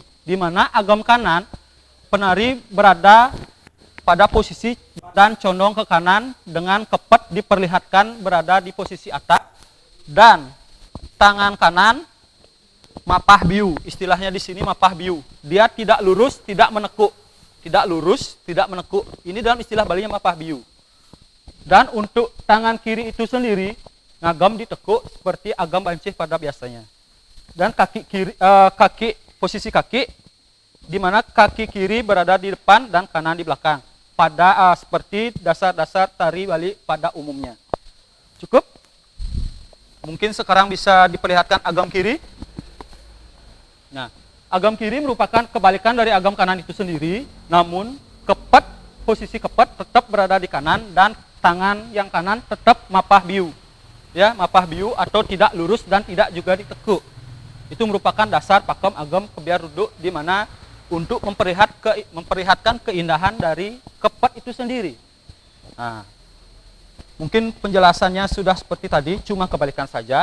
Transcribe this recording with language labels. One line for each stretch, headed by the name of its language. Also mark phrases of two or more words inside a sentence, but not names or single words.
Indonesian: Di mana agam kanan, penari berada pada posisi badan condong ke kanan dengan kepet diperlihatkan berada di posisi atas. Dan tangan kanan
Balinese: mapah biu,
Indonesian: istilahnya di sini
Balinese: mapah biu.
Indonesian: Dia tidak lurus, tidak menekuk. Tidak lurus, tidak menekuk. Ini dalam istilah Balinya
Balinese: mapah biu.
Indonesian: Dan untuk tangan kiri itu sendiri ngagam ditekuk seperti agam bancih pada biasanya. Dan kaki kiri, posisi kaki di mana kaki kiri berada di depan dan kanan di belakang. Pada seperti dasar-dasar tari Bali pada umumnya. Cukup? Mungkin sekarang bisa diperlihatkan agam kiri. Nah, agam kiri merupakan kebalikan dari agam kanan itu sendiri, namun kepet, posisi kepet tetap berada di kanan dan tangan yang kanan tetap
Balinese: mapah biu.
Indonesian: Ya,
Balinese: mapah biu
Indonesian: atau tidak lurus dan tidak juga ditekuk. Itu merupakan dasar pakem agam kebiar ruduk di mana untuk memperlihatkan keindahan dari kepet itu sendiri. Nah, mungkin penjelasannya sudah seperti tadi, cuma kebalikan saja.